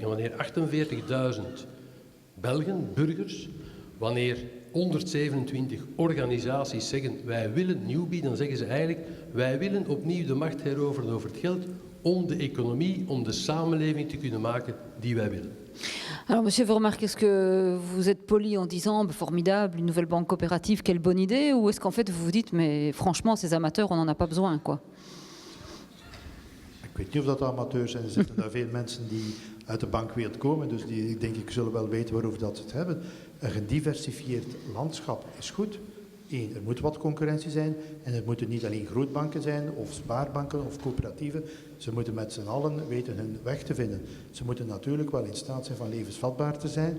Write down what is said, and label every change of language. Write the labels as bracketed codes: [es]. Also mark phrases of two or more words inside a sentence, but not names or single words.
[nl] En wanneer 48.000 Belgen, burgers, wanneer 127 organisaties zeggen wij willen Newbie, dan zeggen ze eigenlijk wij willen opnieuw de macht heroveren over het geld om de economie, om de samenleving te kunnen maken die wij willen. [fr] Alors, monsieur, vous remarquez, est-ce que vous êtes poli en disant formidable, une nouvelle banque coopérative, quelle bonne idée, ou est-ce qu'en fait vous vous dites mais franchement, ces amateurs, on n'en a pas besoin, quoi? [nl] weet niet of dat amateurs zijn. Er zitten daar veel mensen die uit de bankwereld komen, dus die denk ik zullen wel weten waarover dat ze het hebben. Een gediversifieerd landschap is goed. Eén, er moet wat concurrentie zijn en er moeten niet alleen grootbanken zijn of spaarbanken of coöperatieven. Ze moeten met z'n allen weten hun weg te vinden. Ze moeten natuurlijk wel in staat zijn van levensvatbaar te zijn.